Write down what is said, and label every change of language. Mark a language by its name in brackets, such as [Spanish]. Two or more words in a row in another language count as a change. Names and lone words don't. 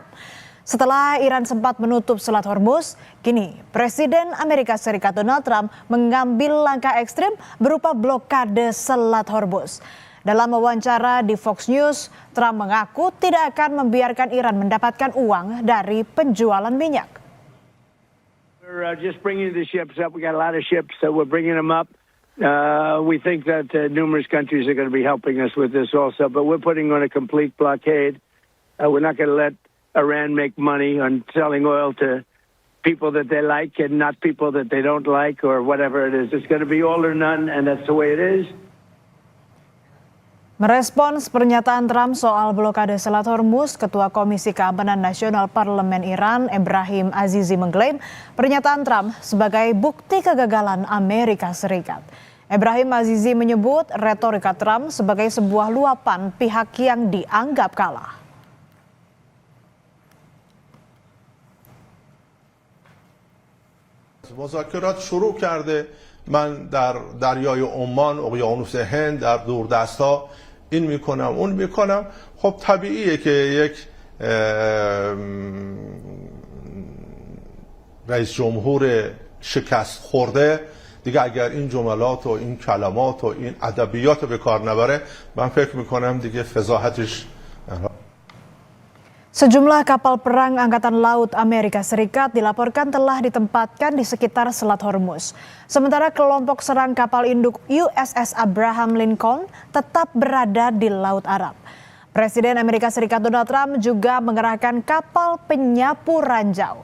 [Indonesian] Setelah Iran sempat menutup Selat Hormuz, kini Presiden Amerika Serikat Donald Trump mengambil langkah ekstrim berupa blokade Selat Hormuz. Dalam wawancara di Fox News, Trump mengaku tidak akan membiarkan Iran mendapatkan uang dari penjualan minyak. [English] We're just bringing the ships up. We got a lot of ships, so we're bringing them up. We think that numerous countries are going to be helping us with this also, but we're putting on a complete blockade. We're not going to let Iran make money on selling oil to people that they like and not people that they don't like or whatever it is. It's going to be all or none, and that's the way it is. [Indonesian] Merespons pernyataan Trump soal blokade Selat Hormuz, Ketua Komisi Keamanan Nasional Parlemen Iran, Ebrahim Azizi, mengklaim pernyataan Trump sebagai bukti kegagalan Amerika Serikat. Ebrahim Azizi menyebut retorika Trump sebagai sebuah luapan pihak yang dianggap kalah. [Persian] مذاکرات شروع کرده. من در دریای عمان، اقیانوس هند، در دوردست‌ها این میکنم اون میکنم. خب طبیعیه که یک رئیس جمهور شکست خورده دیگه اگر این جملات و این کلمات و این ادبیات رو به کار نبره، من فکر میکنم دیگه فضاحتش. [Indonesian] Sejumlah kapal perang Angkatan Laut Amerika Serikat dilaporkan telah ditempatkan di sekitar Selat Hormuz. Sementara kelompok serang kapal induk USS Abraham Lincoln tetap berada di Laut Arab. Presiden Amerika Serikat Donald Trump juga mengerahkan kapal penyapu ranjau.